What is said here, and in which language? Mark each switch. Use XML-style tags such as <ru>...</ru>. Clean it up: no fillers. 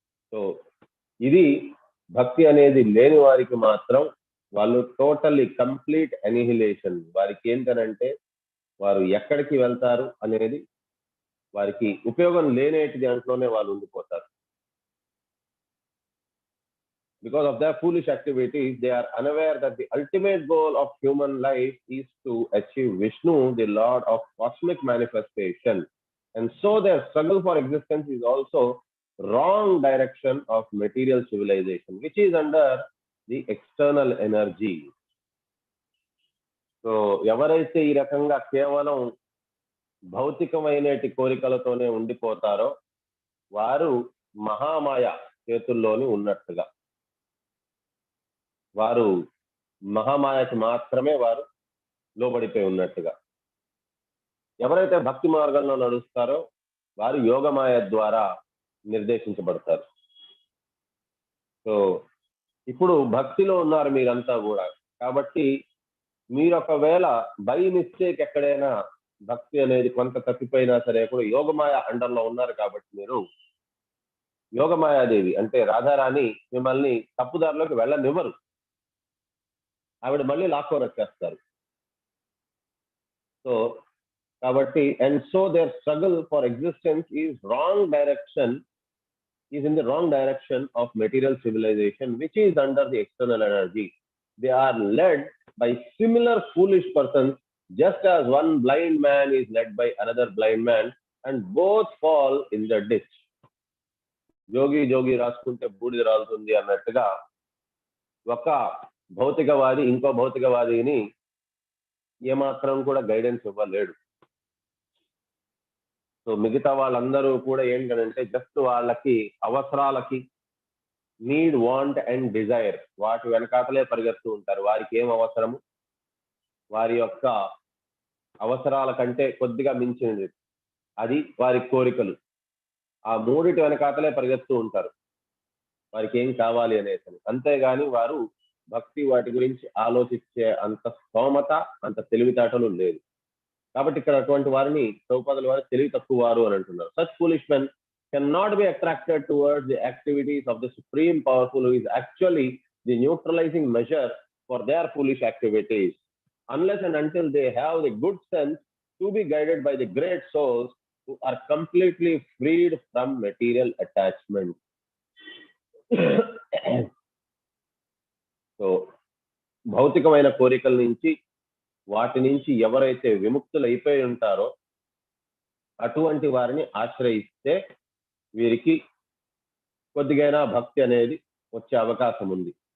<te>So ఇది భక్తి అనేది లేని వారికి మాత్రం వాళ్ళు టోటల్లీ కంప్లీట్ ఎనిహిలేషన్. వారికి ఏంటనంటే వారు ఎక్కడికి వెళ్తారు అనేది వారికి ఉపయోగం లేనేటి దాంట్లోనే వాళ్ళు ఉండిపోతారు.</te> <en>Because of their foolish activities, they are unaware that the ultimate goal of human life is to achieve Vishnu, the Lord of cosmic manifestation. And so their struggle for existence is also wrong direction of material civilization, which is under the external energy.</en> <te>So ఎవరైతే ఈ రకంగా కేవలం భౌతికమైనటి కోరికలతోనే ఉండిపోతారో వారు మహామాయ చేతుల్లోని ఉన్నట్టుగా, వారు మహామాయకి మాత్రమే వారు లోబడిపోయి ఉన్నట్టుగా. ఎవరైతే భక్తి మార్గంలో నడుస్తారో వారు యోగమాయ ద్వారా నిర్దేశించబడతారు. సో ఇప్పుడు భక్తిలో ఉన్నారు మీరంతా కూడా, కాబట్టి మీరు ఒకవేళ బై మిస్టేక్ ఎక్కడైనా భక్తి అనేది కొంత తప్పిపోయినా సరే కూడా యోగమాయ అండర్లో ఉన్నారు. కాబట్టి మీరు యోగమాయాదేవి అంటే రాధారాణి మిమ్మల్ని తప్పుదారిలోకి వెళ్ళనివ్వరు. ఆవిడ మళ్ళీ లాక్కొని వచ్చేస్తారు. సో కాబట్టి</te> <en>And so their struggle for existence is wrong direction, is in the wrong direction of material civilization which is under the external energy. They are led by similar foolish persons, just as one blind man is led by another blind man and both fall in the ditch.</en> <te>జోగి రాసుకుంటే బూడిద రాలుతుంది అన్నట్టుగా ఒక భౌతికవాది ఇంకో భౌతికవాదిని ఏమాత్రం కూడా guidance ఇవ్వలేడు. So మిగతా వాళ్ళందరూ కూడా ఏంటంటే జస్ట్ వాళ్ళకి అవసరాలకి</te> <en>need, want and desire</en> <te>వాటి వెనకాతలే పరిగెత్తూ ఉంటారు. వారికి ఏం అవసరము, వారి యొక్క అవసరాల కంటే కొద్దిగా మించినది అది వారి కోరికలు. ఆ మూడిటి వెనకాతలే పరిగెత్తూ ఉంటారు వారికి ఏం కావాలి అనేసి. అంతేగాని వారు భక్తి వాటి గురించి ఆలోచించే అంత స్తోమత, అంత తెలివితేటలు లేదు. కాబట్టి ఇక్కడ అటువంటి వారిని ప్రభుపాదుల వారు తెలివి తక్కువ వారు అని అంటున్నారు.</te> <en>Such foolish men cannot be attracted towards the activities of the Supreme Powerful, who is actually the neutralizing measure for their foolish activities, unless and until they have the good sense to be guided by the great souls who are completely freed from material attachment.</en> <te>So భౌతికమైన కోరికల నుంచి వాటి నుంచి ఎవరైతే విముక్తులు అయిపోయి ఉంటారో అటువంటి వారిని ఆశ్రయిస్తే వీరికి కొద్దిగైనా భక్తి అనేది వచ్చే అవకాశం ఉంది.</te>